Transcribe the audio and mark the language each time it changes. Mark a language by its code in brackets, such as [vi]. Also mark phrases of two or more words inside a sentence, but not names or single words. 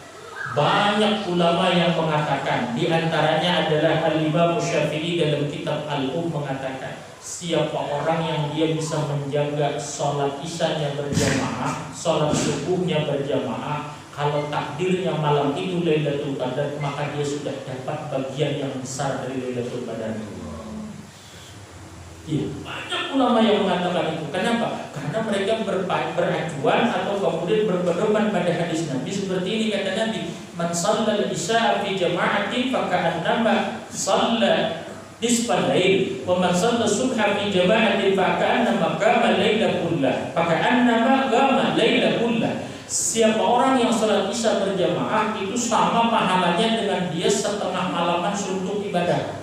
[id] Banyak ulama yang mengatakan, di antaranya adalah Al-Imam Syafi'i dalam kitab Al-Um mengatakan, siapa orang yang dia bisa menjaga sholat isyanya berjamaah, sholat subuhnya berjamaah, kalau takdirnya malam itu Lailatul Qadar, maka dia sudah dapat bagian yang besar dari Lailatul Qadar. Ya, banyak ulama yang mengatakan itu. Kenapa? Karena mereka beracuan atau kemudian berpedoman pada hadis Nabi seperti ini, kata Nabi, [ar] من صلى العشاء في جماعة فكأنما صلى نصف الليل ومن صلى الصبح في جماعة فكأنما قام الليل كله فكأنما قام الليل كله. [id] Siapa orang yang salat isya berjamaah itu sama pahalanya dengan dia setengah malaman suntuk ibadah.